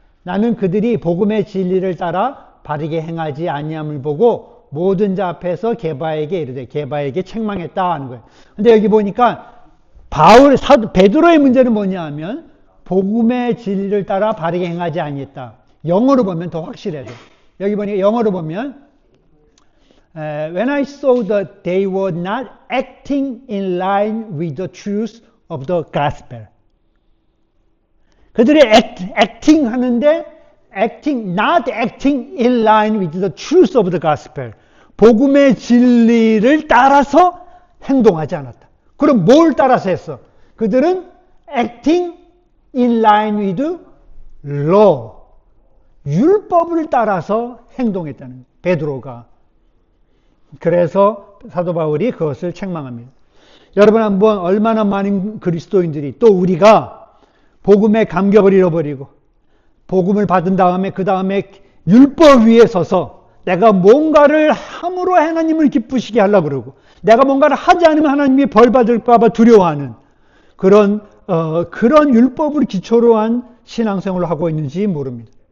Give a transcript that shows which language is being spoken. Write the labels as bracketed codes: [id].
[ko] 나는 그들이 복음의 진리를 따라 바르게 행하지 아니함을 보고 모든 자 앞에서 게바에게 이르되 게바에게 책망했다 하는 거예요. 근데 여기 보니까 베드로의 문제는 뭐냐 하면 복음의 진리를 따라 바르게 행하지 아니했다. 영어로 보면 더 확실해져. 여기 보니까 영어로 보면 [en] When I saw that they were not acting in line with the truth of the gospel. [ko] 그들이 [en] acting [ko] 하는데 [en] not acting in line with the truth of the gospel. [ko] 복음의 진리를 따라서 행동하지 않았다. 그럼 뭘 따라서 했어? 그들은 [en] acting in line with law. [ko] 율법을 따라서 행동했다는 거예요. 베드로가. 그래서 사도 바울이 그것을 책망합니다. 여러분 한번 얼마나 많은 그리스도인들이 또 우리가 복음의 감격을 잃어버리고 복음을 받은 다음에 그 다음에 율법 위에 서서 내가 뭔가를 함으로 하나님을 기쁘시게 하려고 그러고 내가 뭔가를 하지 않으면 하나님이 벌 받을까 봐 두려워하는 그런 율법을 기초로 한 신앙생활을 하고 있는지 모릅니다.